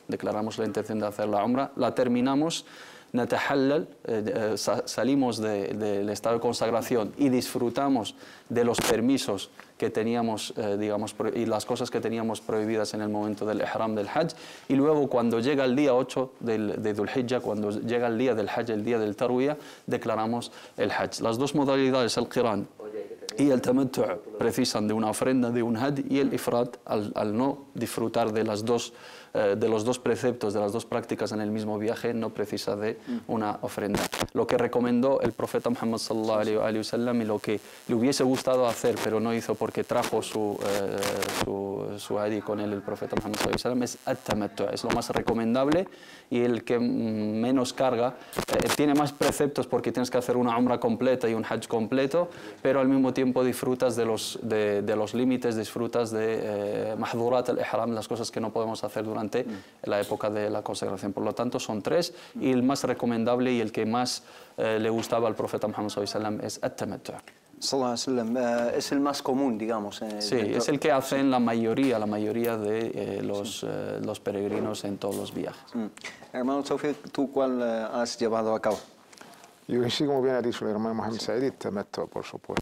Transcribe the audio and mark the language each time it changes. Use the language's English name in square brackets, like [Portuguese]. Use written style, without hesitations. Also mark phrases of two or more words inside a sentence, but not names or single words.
[Spanish] Declaramos la intención de hacer la Umra, la terminamos, natahallal, salimos del estado de consagración y disfrutamos de los permisos que teníamos, digamos, y las cosas que teníamos prohibidas en el momento del ihram del Hajj, y luego cuando llega el día 8 de Dhul Hijjah, cuando llega el día del Hajj, el día del Tarwiyah, declaramos el Hajj. Las dos modalidades, el Qiran y el Tamattu', precisan de una ofrenda, de un Hajj, y el Ifrat, al no disfrutar de los dos preceptos, de las dos prácticas en el mismo viaje, no precisa de una ofrenda. Lo que recomendó el profeta Muhammad [Arabic] صلى الله عليه وسلم [Spanish] y lo que le hubiese gustado hacer, pero no hizo porque trajo su hadi con él, el profeta Muhammad [Arabic] صلى الله عليه وسلم, [Spanish] es at-tamattu'. Es lo más recomendable y el que menos carga. Tiene más preceptos porque tienes que hacer una umra completa y un hajj completo, pero al mismo tiempo disfrutas de los límites, disfrutas de [Arabic] محظورات الإحرام, [Spanish] las cosas que no podemos hacer durante la época de la consagración. Por lo tanto, son tres, y el más recomendable y el que más le gustaba al profeta Muhammad [Arabic] صلى الله عليه وسلم [Spanish] es at-tamattu'. Es el más común, digamos. Sí, es el que hacen la mayoría de los peregrinos en todos los viajes. Hermano Tawfiq, ¿tú cuál has llevado a cabo? Yo sí, como bien ha dicho el hermano Mohamed Said, tamattu', por supuesto.